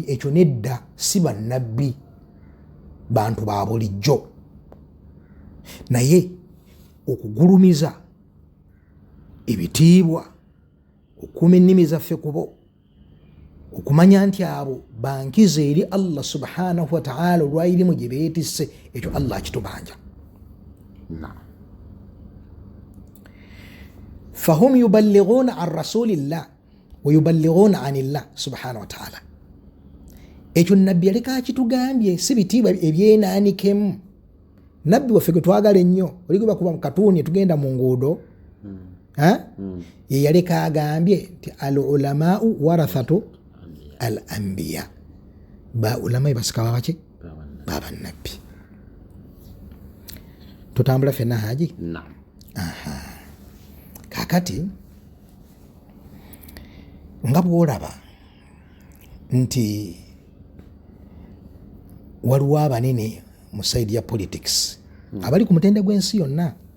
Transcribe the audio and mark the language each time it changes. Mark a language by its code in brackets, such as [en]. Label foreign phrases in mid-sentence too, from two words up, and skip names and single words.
[lg] Ekyo nedda, si bannabbi, bantu ba bulijjo. Naye okugulumiza ebitiibwa, okuuma ennimi zaffe kubo, okumanya nti abo bankize eri [ar] الله سبحانه وتعالى [lg] olw'irimu gye beetisse, ekyo Allah akitubanja. [ar] فهم يبلغون عن رسول الله ويبلغون عن الله سبحانه وتعالى. [lg] Ekyo nabbi yaleka akitugambye, si bitiibwa ebyeenaanikemu. Nabbi waffe gwe twagala ennyo, oli gwe bakuba mu katuuni tugenda mu nguudo, ye yaleka agambye nti [ar] العلماء ورثة الأنبياء, [lg] ba ulama basika babaki babannabbi. Tutambula ffenna haji? Kakati nga bw'olaba nti waliwo abanene mu saidi ya politics abali ku mutende gw'ensi yonna,